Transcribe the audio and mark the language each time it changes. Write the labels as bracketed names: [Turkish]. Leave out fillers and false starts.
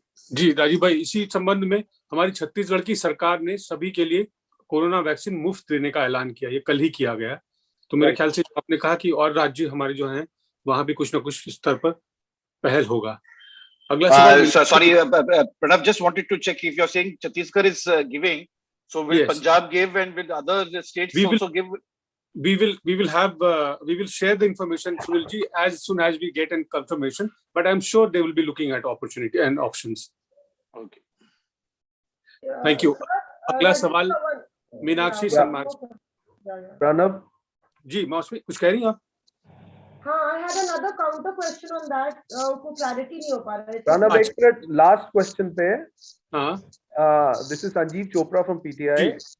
[Hindi] जी राजीव भाई, इसी संबंध में हमारी छत्तीसगढ़ की सरकार ने सभी के लिए कोरोना वैक्सीन मुफ्त देने का ऐलान किया, ये कल ही किया गया। तो मेरे ख्याल से आपने कहा कि और राज्य हमारे जो हैं वहां भी कुछ ना कुछ स्तर पर पहल होगा। अगला सवाल [English] sorry, Pranav, just wanted to check if you're saying Chhattisgarh is giving, so will Yes. Punjab give and will other states also give? We will share the information, Sunilji, as soon as we get a confirmation, but I'm sure they will be looking at opportunity and options. Okay. Thank you. [Hindi] अगला सवाल मीनाक्षी सन्मार्ग। प्रणव जी मौसमी कुछ कह रही हैं आप? [English] हाँ, I had another counter question on that. [Hindi] को clarity नहीं हो पा रहा है। प्रणव एक मिनट, लास्ट क्वेश्चन पे। हाँ, [English] this is Sanjeev Chopra from PTI.